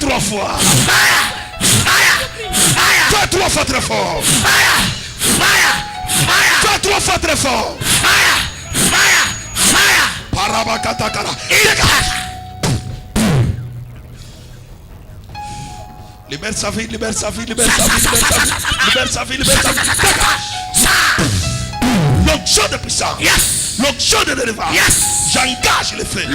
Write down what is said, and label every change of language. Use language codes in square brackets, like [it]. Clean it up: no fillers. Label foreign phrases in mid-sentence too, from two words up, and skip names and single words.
[fr] fois. [en] Fire. Fire. Fire. [fr] Fais 3 fois très fort. [en] Fire. Fire. Fire. [fr] Fais 3 fois très fort. [en] Fire. Fire. Fire. Parabakatakara. [fr] Dégage. Libère sa vie, libère sa vie, libère sa vie, libère sa vie, libère sa vie. L'onction de puissance. [en] Yes. [fr] L'onction de délivrance. [en] Yes. [fr] J'engage le feu.